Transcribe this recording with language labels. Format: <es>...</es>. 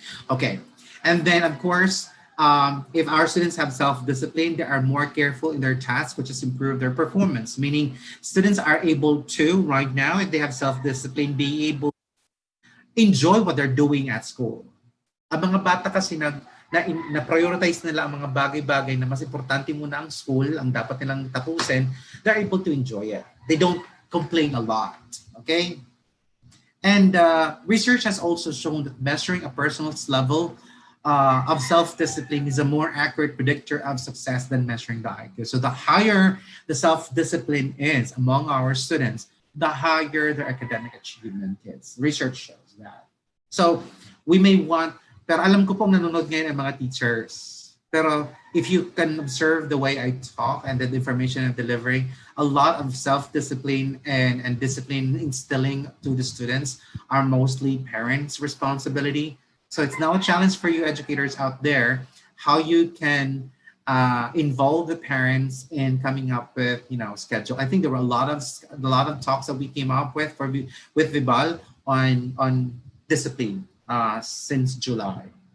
<en>Okay, and then of course, if our students have self-discipline, they are more careful in their tasks, which has improved their performance. Meaning, students are able to, right now, if they have self-discipline, be able to enjoy what they're doing at school.</en> <tl>Ang mga bata kasi na-prioritize nila ang mga bagay-bagay na mas importante muna ang school, ang dapat nilang tapusin,</tl> <en>they're able to enjoy it. They don't complain a lot, okay? And research has also shown that measuring a person's level of self-discipline is a more accurate predictor of success than measuring the IQ. So the higher the self-discipline is among our students, the higher their academic achievement is. Research shows that. So we may want,</en> <tl>pero alam ko pong nanonood ngayon ang mga teachers.</tl> <en>Pero if you can observe the way I talk and the information I'm delivering, a lot of self-discipline and discipline instilling to the students are mostly parents' responsibility. So it's now a challenge for you educators out there, how you can involve the parents in coming up with, schedule. I think there were a lot of talks that we came up with Vibal on discipline since July.</en>